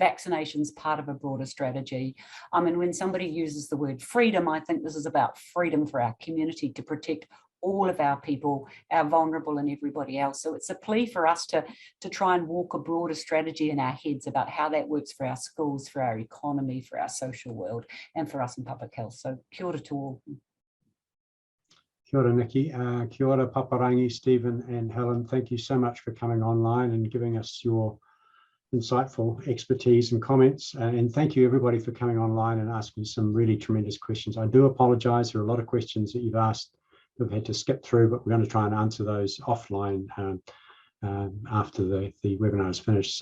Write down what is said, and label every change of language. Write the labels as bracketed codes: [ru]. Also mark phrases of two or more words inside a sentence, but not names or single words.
[en] Vaccination's part of a broader strategy. And when somebody uses the word freedom, I think this is about freedom for our community to protect all of our people, our vulnerable and everybody else. So it's a plea for us to try and walk a broader strategy in our heads about how that works for our schools, for our economy, for our social world, and for us in public health. So [mi] kia ora [en] to all. [mi] Kia ora, Nikki. Kia ora, Paparangi, [en] Stephen and Helen. Thank you so much for coming online and giving us your insightful expertise and comments. And thank you everybody for coming online and asking some really tremendous questions. I do apologise. There are a lot of questions that you've asked we've had to skip through, but we're going to try and answer those offline after the webinar is finished.